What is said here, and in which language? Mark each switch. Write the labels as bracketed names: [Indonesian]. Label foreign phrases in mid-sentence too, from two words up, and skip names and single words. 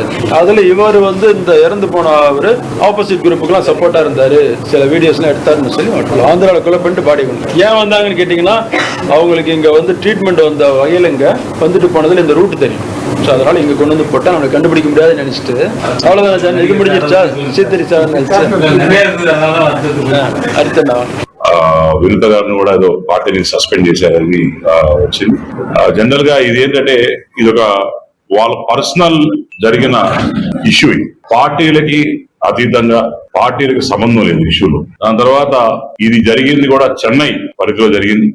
[Tamil] அதுல இவர் வந்து இந்த இறந்து போன அவர் ஆப்போசிட் குரூப்புக்குலாம் சப்போர்ட்டா இருந்தாரு, சில வீடியோஸ்லாம் எடுத்தாருன்னு சொல்லி ஆந்திராவில் கொலை பண்ணிட்டு பாடி கொண்டு ஏன் வந்தாங்கன்னு கேட்டீங்கன்னா, அவங்களுக்கு இங்க வந்து ட்ரீட்மெண்ட் வந்த வகையில் இங்க வந்துட்டு போனதுல இந்த ரூட் தெரியும். ஸோ அதனால இங்க கொண்டு வந்து போட்டா நம்மளை கண்டுபிடிக்க முடியாதுன்னு நினைச்சிட்டு அவ்வளவுதான் சார். இது முடிஞ்சிருச்சா? அடுத்த [Telugu] వినుత గారిని కూడా ఏదో పార్టీని సస్పెండ్ చేశారని వచ్చింది. జనరల్ గా ఇది ఏంటంటే ఇది ఒక వాళ్ళ పర్సనల్ జరిగిన ఇష్యూ. పార్టీలకి అతీతంగా పార్టీలకు సంబంధం లేదు ఇష్యూలో. దాని తర్వాత ఇది జరిగింది కూడా చెన్నై పరిధిలో జరిగింది.